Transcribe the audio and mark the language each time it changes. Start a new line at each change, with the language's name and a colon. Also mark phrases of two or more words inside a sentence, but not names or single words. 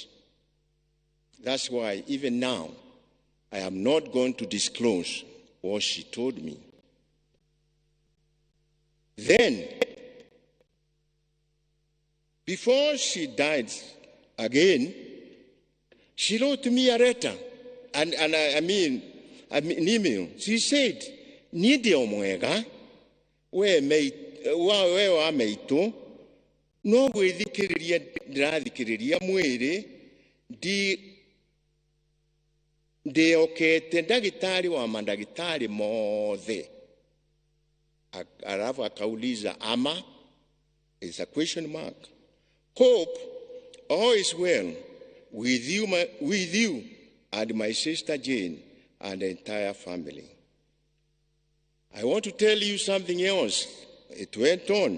English: That's why even now, I am not going to disclose what she told me. Then, before she died again, she wrote me a letter, and I mean an email. She said,
Kikuyu: "Nidi omwega, we wa meito, no gwithikiriria ndirathikiriria mwiri ndiokete ndagitari wa mandagitari mothe.
Swahili: Alafu akauliza ama,
English: is a question mark. Hope all is well with you and my sister Jane and the entire family. I want to tell you something else. It went on.